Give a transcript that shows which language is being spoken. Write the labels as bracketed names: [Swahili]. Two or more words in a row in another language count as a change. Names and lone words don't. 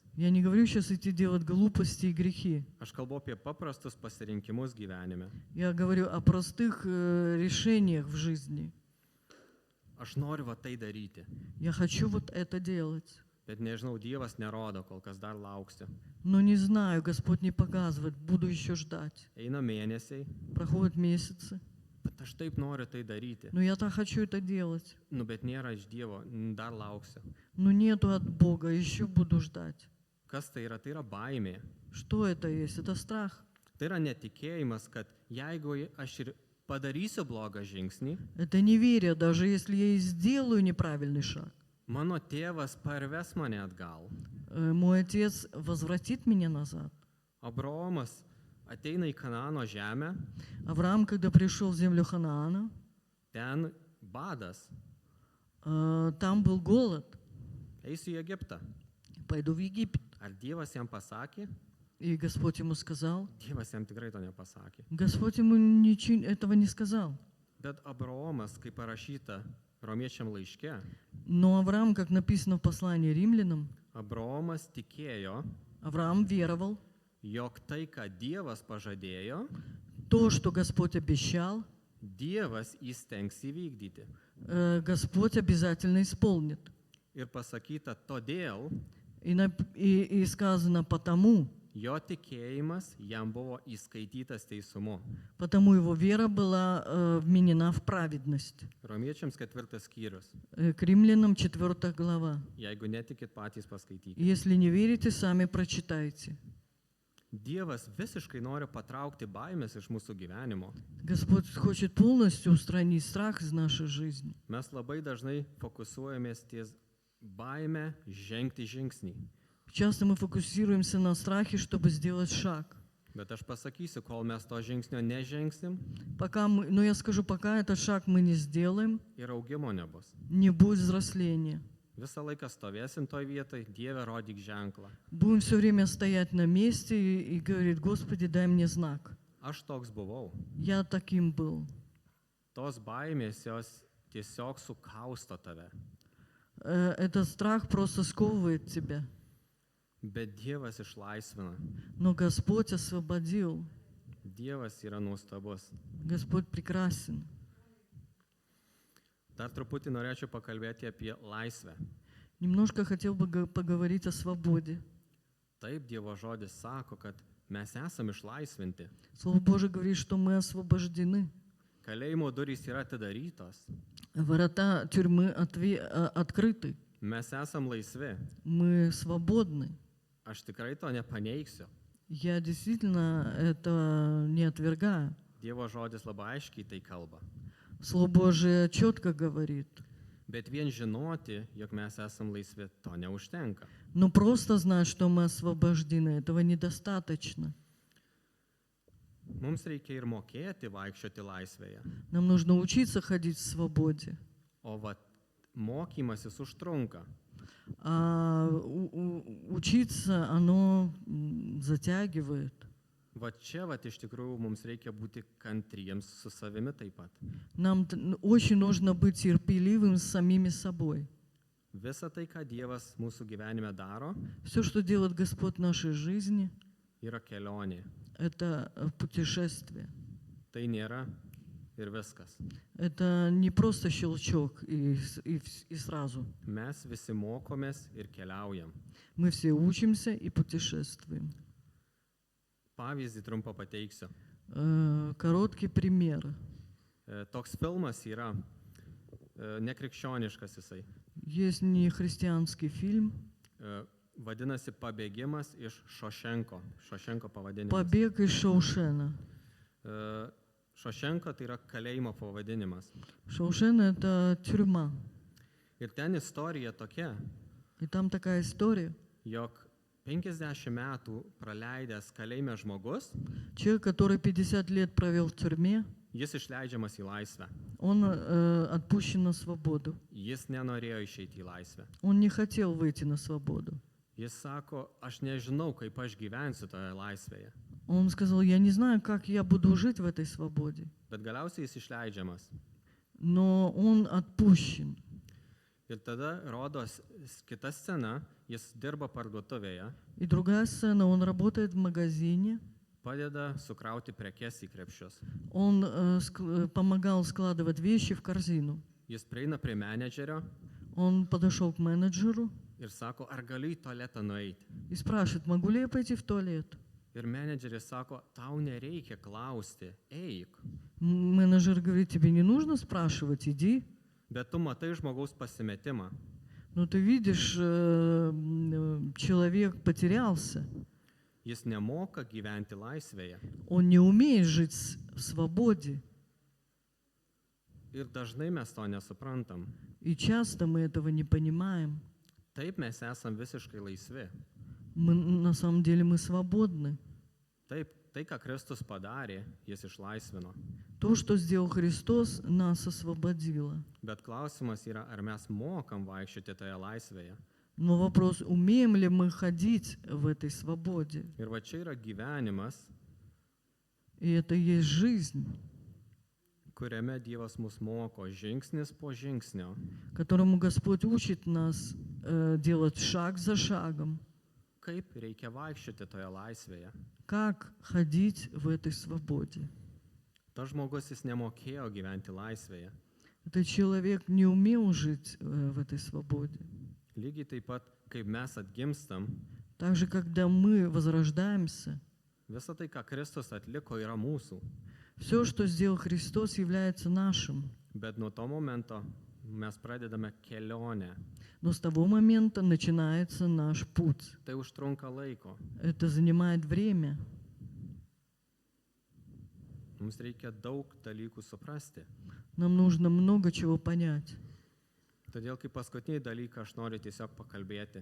[Russian] Я не говорю сейчас идти делать глупости и грехи. [Lithuanian] Aš kalbu apie paprastus pasirinkimus gyvenime. [Russian] Я говорю о простых решениях в жизни. [Lithuanian] Aš noriu va tai daryti. [Russian] Я хочу вот это делать. [Lithuanian] Bet nežinau, Dievas nerodo, kol kas dar lauksiu. [Russian] Но не знаю, Господь не показывает, буду еще ждать. [Lithuanian] Eina mėnesiai, [Russian] Проходят месяцы, [Lithuanian] bet aš taip noriu tai daryti. [Russian] но я так хочу это делать. [Lithuanian] Nu, bet nėra iš Dievo, dar lauksiu. [Russian] Но нету от Бога, еще буду ждать. [Lithuanian] Kas tai yra? Tai yra baimė. [Russian] Что это есть? Это страх. [Lithuanian] Tai yra netikėjimas, kad jeigu aš ir padarysiu blogą žingsnį, [Russian] Это неверие, даже если я и сделаю неправильный шаг. [Lithuanian] mano tėvas parves mane atgal. [Russian] Мой отец возвратит меня назад. [Lithuanian] Abraomas ateina į Kanano žemę, [Russian] Авраам, когда пришел в землю Ханаана, [Lithuanian] ten badas, [Russian] там был голод. [Lithuanian] eisiu į Egiptą. [Russian] Пойду в Египет. [Lithuanian] Ar Dievas jam pasakė? [Russian] И Господь ему сказал. [Lithuanian] Dievas jam tikrai to nepasakė. [Russian] Господь ему ничего этого не сказал. [Lithuanian] Bet Abraomas, kaip parašyta romiečiam laiške, [Russian] Но Авраам, как написано в послании римлянам, [Lithuanian] Abraomas tikėjo, [Russian] Авраам веровал. [Lithuanian] jog tai, ką Dievas pažadėjo, [Russian] То, что Господь обещал, [Lithuanian] Dievas įstengs įvykdyti. [Russian] Господь обязательно исполнит. [Lithuanian] Ir pasakyta, todėl [Russian] И сказано потому, [Lithuanian] jo tikėjimas jam buvo įskaitytas teisumu. [Russian] потому его вера была вменена в праведность. [Lithuanian] Romiečiams 4 skyrius. [Russian] К римлянам 4 глава. [Lithuanian] Jeigu netikit, patys paskaitykite. [Russian] Если не верите, сами прочитайте. [Lithuanian] Dievas visiškai nori patraukti baimės iš mūsų gyvenimo. [Russian] Господь хочет полностью устранить страх из нашей жизни. [Lithuanian] Mes labai dažnai fokusuojamės ties baime žengti žingsnį. [Russian] Часто мы фокусируемся на страхе, чтобы сделать шаг. [Lithuanian] Bet aš pasakysiu, kol mes to žingsnio nežengsim, [Russian] Но я скажу, пока этот шаг мы не сделаем, [Lithuanian] ir augimo nebus. [Russian] не будет взросления. [Lithuanian] Visą laiką stovėsim toj vietoj, Dieve, rodyk ženklą. [Russian] Будем все время стоять на месте и говорить: Господи, дай мне знак. [Lithuanian] Aš toks buvau. [Russian] Я таким был. [Lithuanian] Tos baimės jos tiesiog sukausto tave. [Russian] Этот страх просто сковывает тебя. [Lithuanian] Bet Dievas išlaisvina. [Russian] Но Господь освободил. [Lithuanian] Dievas yra nuostabus. [Russian] Господь прекрасен. [Lithuanian] Dar truputį norėčiau pakalbėti apie laisvę. [Russian] Немножко хотел бы поговорить о свободе. [Lithuanian] Taip, Dievo žodis sako, kad mes esame išlaisvinti. [Russian] Слово Божие говорит, что мы освобождены. [Lithuanian] Kalėjimo durys yra atidarytos. [Russian] Ворота тюрьмы открыты. [Lithuanian] Mes esam laisvi. [Russian] Мы свободны. [Lithuanian] Aš tikrai to nepaneigsiu. [Russian] Я действительно это не отвергаю. [Lithuanian] Dievo žodis labai aiškiai tai kalba. [Russian] Слово Божие четко говорит. [Lithuanian] Bet vien žinoti, jog mes esam laisvi, to neužtenka. [Russian] Но просто знать, что мы освобождены, этого недостаточно. [Lithuanian] Mums reikia ir mokėti vaikščioti laisvėje. [Russian] Нам нужно учиться ходить в свободе. [Lithuanian] O vat mokymasis užtrunka. [Russian] А учиться, оно затягивает. [Lithuanian] Va čia, va iš tikrųjų, mums reikia būti kantriems su savimi taip pat. [Russian] Нам очень нужно быть терпеливым с самими собой. [Lithuanian] Visa tai, ką Dievas mūsų gyvenime daro, [Russian] Все, что делает Господь в нашей жизни, [Lithuanian] yra kelionė. [Russian] это путешествие. [Lithuanian] Tai nėra ir viskas. [Russian] Это не просто щелчок и сразу. [Lithuanian] Mes visi mokomės ir keliaujam. [Russian] Мы все учимся и путешествуем. [Lithuanian] Pavyzdį trumpą pateiksiu. [Russian] Короткий пример. [Lithuanian] Toks filmas yra nekrikščioniškas jisai. [Russian] Есть нехристианский фильм [Lithuanian] Vadinasi Pabėgimas iš Šošenko. Šošenko pavadinimas. [Russian] «Побег из Шоушена». [Lithuanian] Šošenko tai yra kalėjimo pavadinimas. [Russian] Шоушен — это тюрьма. [Lithuanian] Ir ten istorija tokia, [Russian] И там такая история. [Lithuanian] jog 50 metų praleidęs kalėjime žmogus, [Russian] Человек, который 50 лет провел в тюрьме, [Lithuanian] jis išleidžiamas į laisvę. [Russian] он отпущен на свободу. [Lithuanian] Jis nenorėjo išeiti į laisvę. [Russian] Он не хотел выйти на свободу. [Lithuanian] Jis sako, aš nežinau, kaip aš gyvensiu toje laisvėje. [Russian] Он сказал: я не знаю, как я буду жить в этой свободе. [Lithuanian] Bet galiausiai jis išleidžiamas. [Russian] Но он отпущен. [Lithuanian] Ir tada rodos kita scena, jis dirba parduotuvėje, [Russian] И другая сцена: он работает в магазине, [Lithuanian] padeda sukrauti prekes į krepšius. [Russian] он помогал складывать вещи в корзину. [Lithuanian] Jis prieina prie menedžerio [Russian] Он подошел к менеджеру [Lithuanian] ir sako, ar galiu į tualetą nueiti. [Russian] и спрашивает, могу ли я пойти в туалет. [Lithuanian] Ir menedžeris sako, tau nereikia klausti, eik. [Russian] Менеджер говорит, тебе не нужно спрашивать, иди. [Lithuanian] Bet tu matai žmogaus pasimetimą. [Russian] Но ты видишь, человек потерялся. [Lithuanian] Jis nemoka gyventi laisvėje. [Russian] Он не умеет жить в свободе. [Lithuanian] Ir dažnai mes to nesuprantam. [Russian] И часто мы этого не понимаем. [Lithuanian] Taip mes esam visiškai laisvi. [Russian] На самом деле мы свободны. [Lithuanian] Taip, tai, ką Kristus padarė, jis išlaisvino. [Russian] То, что сделал Христос, нас освободило. [Lithuanian] Bet klausimas yra, ar mes mokam vaikščioti toje laisvėje. [Russian] Но вопрос, умеем ли мы ходить в этой свободе? [Lithuanian] Ir va čia yra gyvenimas, [Russian] И это и есть жизнь, [Lithuanian] kuriame Dievas mus moko žingsnis po žingsnio, [Russian] которому Господь учит нас делать шаг за шагом. [Lithuanian] kaip reikia vaikščioti toje laisvėje. [Russian] Как ходить в этой свободе? [Lithuanian] Tas žmogus jis nemokėjo gyventi laisvėje. [Russian] Этот человек не умел жить в этой свободе. [Lithuanian] Lygiai taip pat, kaip mes atgimstam, [Russian] Также, когда мы возрождаемся, [Lithuanian] visa tai, ką Kristus atliko, yra mūsų. [Russian] все, что сделал Христос, является нашим. [Lithuanian] Bet nuo to momento mes pradedame kelionę. [Russian] Но с того момента начинается наш путь. [Lithuanian] Tai užtrunka laiko. [Russian] Это занимает время. [Lithuanian] Mums reikia daug dalykų suprasti. [Russian] Нам нужно много чего понять. [Lithuanian] Todėl kaip paskutinį dalyką aš noriu tiesiog pakalbėti,